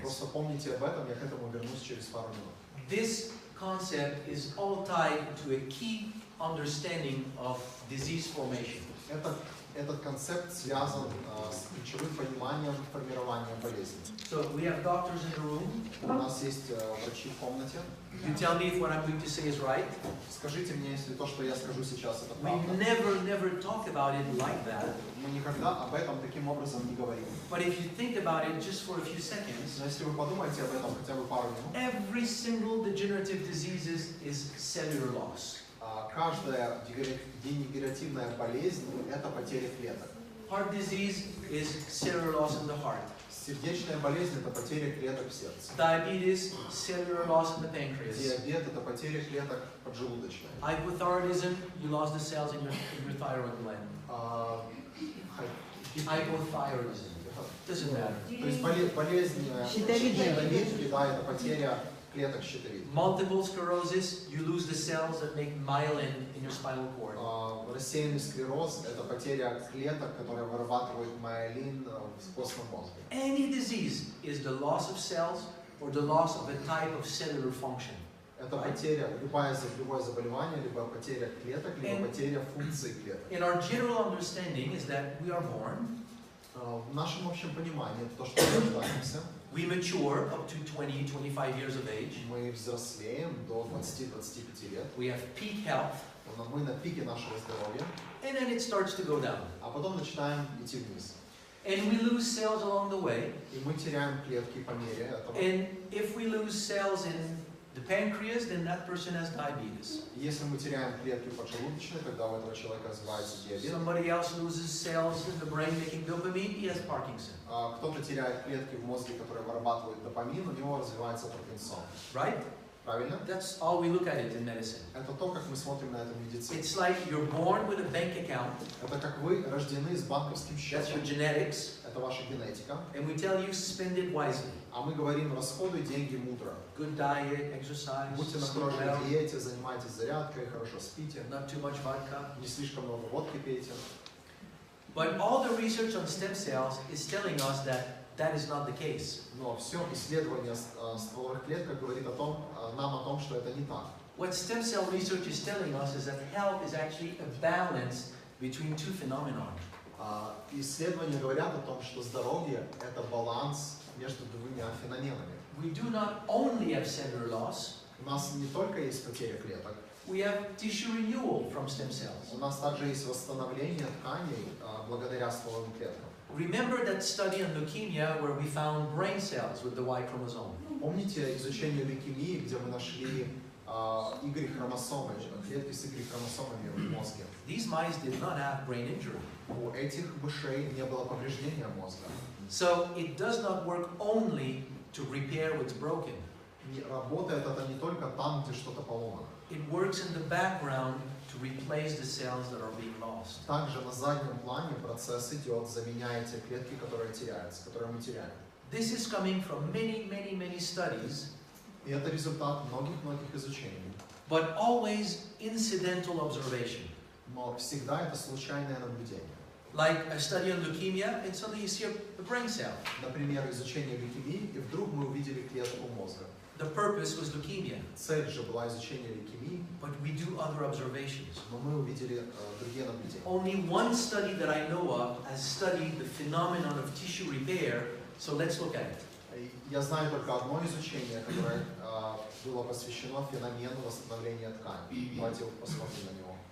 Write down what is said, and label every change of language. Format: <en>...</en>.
<ru>Просто помните об этом, я к этому вернусь через пару минут.</ru> <en>This concept is all tied to a key understanding of disease formation.</en> <ru>Этот концепт связан с ключевым пониманием формирования болезни.</ru> <en>So we have doctors in the room.</en> <ru>У нас есть врачи в комнате.</ru> <en>You tell me if what I'm going to say is right.</en> <ru>Скажите мне, если то, что я скажу сейчас, это</ru> <en>We</en> <ru>правда.</ru> <en>never talk about it like that.</en> <ru>Мы никогда об этом таким образом не говорим.</ru> <en>But if you think about it just for a few seconds,</en> <ru>Но если вы подумаете об этом хотя бы пару минут,</ru> <en>every single degenerative disease is cellular loss.</en> <ru>каждая дегенеративная болезнь – это потеря клеток.</ru> <en>Heart disease is cellular loss in the heart.</en> <ru>Сердечная болезнь – это потеря клеток в сердце.</ru> <en>Diabetes, cellular loss in the pancreas.</en> <ru>Диабет – это потеря клеток поджелудочной.</ru> <en>Hypothyroidism, you lost the cells in your thyroid gland. Hypothyroidism. Doesn't matter.</en> <ru>То есть болезнь щитовидки, да, это потеря клеток щитовидки.</ru> <en>Multiple sclerosis, you lose the cells that make myelin in your spinal cord.</en> <ru>Рассеянный склероз – это потеря клеток, которые вырабатывают миелин в костном мозге.</ru> <en>Any disease is the loss of cells or the loss of a type of cellular function.</en> <ru>Это потеря, любое заболевание, либо потеря клеток, либо потеря функций клеток.</ru> <en>And our general understanding is that we are born,</en> <ru>В нашем общем понимании, это то, что мы рождаемся,</ru> <en>we mature up to 20-25 years of age,</en> <ru>мы взрослеем до 20-25 лет,</ru> <en>we have peak health,</en> <ru>мы на пике нашего здоровья,</ru> <en>and then it starts to go down.</en> <ru>а потом начинаем идти вниз.</ru> <en>And we lose cells along the way.</en> <ru>И мы теряем клетки по мере этого.</ru> <en>And if we lose cells in the pancreas, then that person has diabetes.</en> <ru>Если мы теряем клетки поджелудочной, тогда у этого человека развивается диабет.</ru> <en>Somebody else loses cells in the brain making dopamine, he has Parkinson.</en> <ru>Кто-то теряет клетки в мозге, которые вырабатывают допамин, у него развивается паркинсон.</ru> <en>Right?</en> <ru>Правильно?</ru> <en>That's all we look at it in medicine.</en> <ru>Это то, как мы смотрим на это в медицине.</ru> <en>It's like you're born with a bank account.</en> <ru>Это как вы рождены с банковским</ru> <en>That's your genetics.</en> <ru>Это ваша генетика.</ru> <en>And we tell you spend it wisely.</en> <ru>А мы говорим, расходуй деньги мудро.</ru> <en>Good diet, exercise,</en> <ru>Будьте на</ru> <en>sleep</en> <ru>хорошей</ru> <en>well,</en> <ru>диете, занимайтесь зарядкой, хорошо спите.</ru> <en>not too much vodka.</en> <ru>Не слишком много водки пейте.</ru> <en>But all the research on stem cells is telling us that that is not the case.</en> <ru>Но все исследование стволовых клеток говорит нам о том, что это не так.</ru> <en>What stem cell research is telling us is that health is actually a balance between two phenomena.</en> <ru>Исследования говорят о том, что здоровье – это баланс между двумя феноменами.</ru> <en>We do not only have cellular loss,</en> <ru>У нас не только есть потеря клеток,</ru> <en>we have tissue renewal from stem cells.</en> <ru>у нас также есть восстановление тканей благодаря стволовым клеткам.</ru> <en>Remember that study on leukemia where we found brain cells with the Y chromosome?</en> <ru>Помните изучение лейкемии, где мы нашли Y-хромосомы, клетки с Y-хромосомами в мозге?</ru> <en>These mice did not have brain injury.</en> <ru>У этих мышей не было повреждения мозга.</ru> <en>So it does not work only to repair what's broken.</en> <ru>Работает это не только там, где что-то поломано.</ru> <en>It works in the background to replace the cells that are being lost.</en> <ru>Также на заднем плане процесс идет, заменяя те клетки, которые теряются, которые мы теряем.</ru> <en>This is coming from many studies,</en> <ru>И это результат многих изучений.</ru> <en>but always incidental observation.</en> <ru>Но всегда это случайное наблюдение.</ru> <en>Like a study on leukemia, and suddenly you see a brain cell.</en> <ru>Например, изучение лейкемии, и вдруг мы увидели клетку мозга.</ru> <en>The purpose was leukemia,</en> <ru>Цель же была изучение лейкемии,</ru> <en>but we do other observations.</en> <ru>но мы увидели другие наблюдения.</ru> <en>Only one study that I know of has studied the phenomenon of tissue repair, so let's look at it.</en> <ru>Я знаю только одно изучение, которое было посвящено феномену восстановления тканей. Давайте посмотрим на него.</ru>